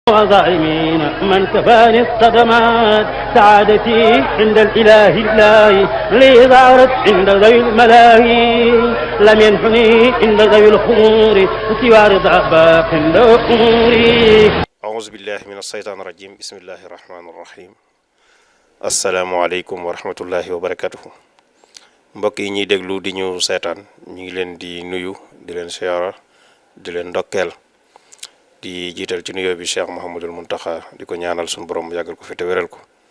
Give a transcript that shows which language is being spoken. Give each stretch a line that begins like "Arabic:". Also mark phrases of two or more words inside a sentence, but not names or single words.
Arabic: وظالمين من كفاني الصدمات سعادتي عند الإله لي ظهرت عند ذوي الملاهي لم ينحني عند ذوي الخمور سوى رضا باق أموري. أعوذ بالله من الشيطان الرجيم بسم الله الرحمن الرحيم. السلام عليكم ورحمة الله وبركاته.
Wolof: mbokk yi ñuy déglu di ñu seetaan ñu ngi leen di nuyu di leen siyaara di leen ndokkeel di jiital ci nuyoo bi Cheikh Mouhamadul Muntaxa di ko ñaanal suñu borom mu yàggal ko fi te wéral ko.